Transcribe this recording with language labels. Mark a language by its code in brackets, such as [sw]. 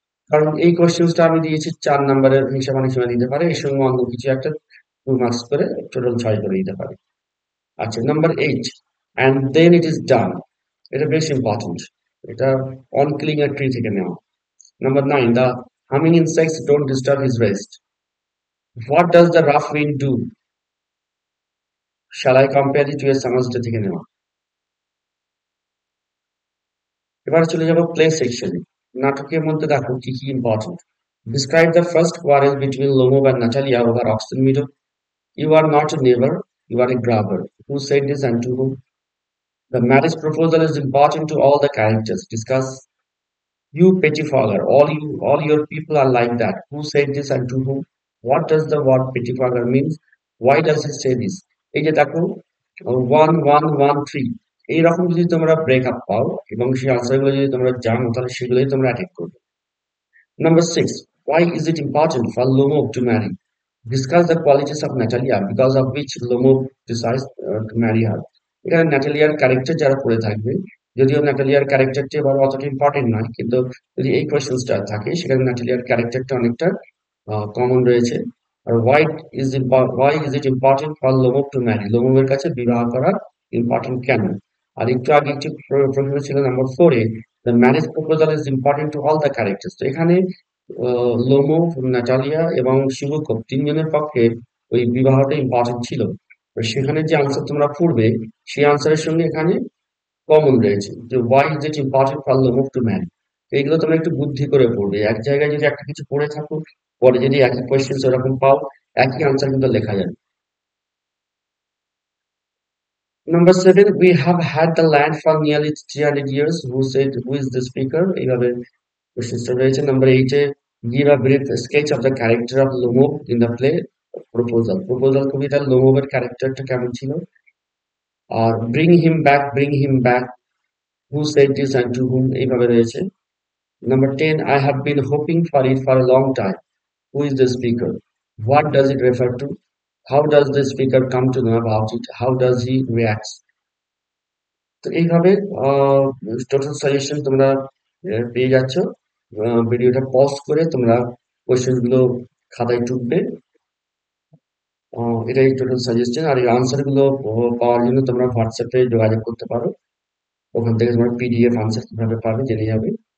[bn] কারণ এই কোয়েশ্চেন্সটা আমি দিয়েছি 4 নাম্বারের হিসাব অনেক সময় দিতে পারে, এর সঙ্গে অন্য কিছু একটা 2 মার্কস করে টোটাল 6 করে দিতে পারে। আচ্ছা, number 8, [en] and then it is done, [bn] এটা বেশ ইম্পর্টেন্ট, এটা অন কিলিং এ ট্রি থেকে নেওয়া। [en] Number 9, the humming insects don't disturb his rest. What does the rough wind do? Shall I compare it to a summer's day [bn] থেকে নেওয়া। এবার চলে যাব প্লে সেকশনে। নাটকের মধ্যে দেখো কি কি important. [en] Describe the first quarrel between Lomov and Natalia over Oxen Meadow. You are not a neighbor, you are a grabber. Who said this and to whom? The marriage proposal is important to all the characters. Discuss. You pettifogger, all your people are like that. Who said this and to whom? What does the word pettifogger means? Why does he say this? [bn] এই যে দেখো 1-1-1-3 এইরকম যদি তোমরা breakup পাও এবং সেই আনসারগুলো যদি তোমরা জানো তাহলে সেগুলোই তোমরা অ্যাটেন্ড করবে। [en] Number 6, why is it important for Lomov to marry? Discuss the qualities of Natalia because of which Lomov decides to marry her. [bn] এখানে ন্যাটালিয়ার ক্যারেক্টার যারা পড়ে থাকবে যদিও ন্যাটালিয়ার ক্যারেক্টারটি এবার অতটা ইম্পর্টেন্ট নয়, কিন্তু যদি এই কোয়েশ্চেন্সটা থাকে সেখানে ন্যাটালিয়ার ক্যারেক্টারটা অনেকটা কমন রয়েছে। [en] আর why is it important for Lomov to marry, [bn] লোমবের কাছে বিবাহ করা ইম্পর্টেন্ট কেন? আর একটু আগে একটি প্রশ্ন ছিল number 4-এ, [en] The marriage proposal is important to all the characters. [bn] তো এখানে লোমো, নাটালিয়া এবং শিবুকো তিনজনের পক্ষে ওই বিবাহটা ইম্পর্টেন্ট ছিল। তো সেখানে যে আনসার তোমরা পড়বে সেই আনসারের সঙ্গে এখানে কমন রয়েছে যে [en] Why is it important for Lomov to marry. [bn] তো এগুলো তোমরা একটু বুদ্ধি করে পড়বে, এক জায়গায় যদি একটা কিছু পড়ে থাকো পরে যদি একই কোয়েশ্চেন ওরকম পাও একই আনসার কিন্তু লেখা যাবে। [en] number 7, we have had the land for nearly 300 years, who is the speaker, [bn] এইভাবে কোয়েশ্চেনটা রয়েছে। [en] number 8-এ give a brief sketch of the character of Lumov in the play proposal, [bn] proposal কবিতার লোমোভের ক্যারেক্টারটা কেমন ছিল? [en] আর bring him back, who said this and to whom, [bn] এইভাবে রয়েছে। [en] Number 10, I have been hoping for it for a long time, who is the speaker, what does it refer to, how does the speaker come to know about it, how does he react? [bn] তো এইভাবে total suggestion তোমরা পেয়ে যাচ্ছ। ভিডিওটা pause করে তোমরা question গুলো খাতায় টুকবে। এটাই টোটাল সাজেশন। আর এই আনসার গুলো পাওয়ার জন্য তোমরা হোয়াটসঅ্যাপে যোগাযোগ করতে পারো, ওখান থেকে তোমরা পিডিএফ আনসার কিভাবে পাবে জেনে যাবে।